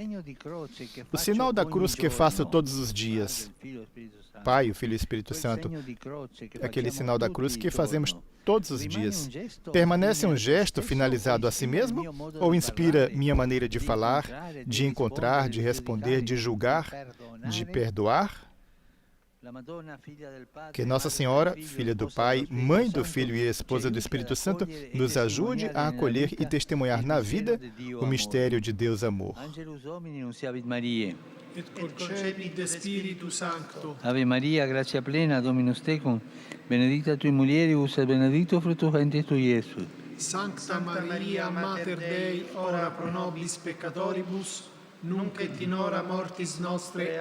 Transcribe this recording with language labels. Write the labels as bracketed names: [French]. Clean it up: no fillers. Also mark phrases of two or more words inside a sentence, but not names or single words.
[Portuguese] O sinal da cruz que faço todos os dias, Pai, o Filho e o Espírito Santo, aquele sinal da cruz que fazemos todos os dias, permanece um gesto finalizado a si mesmo ou inspira minha maneira de falar, de encontrar, de responder, de julgar, de perdoar? Que Nossa Senhora, Filha do Pai, Mãe do Filho e Esposa do Espírito Santo, nos ajude a acolher e testemunhar na vida o mistério de Deus amor. [Latin] Et concepit de Spiritu Sancto. Ave Maria, gratia plena, Dominus tecum, benedicta tui mulieribus et benedictus fructus ventris tui, Iesus. Sancta Maria, Mater Dei, ora pro nobis peccatoribus, nunc et in hora mortis nostre.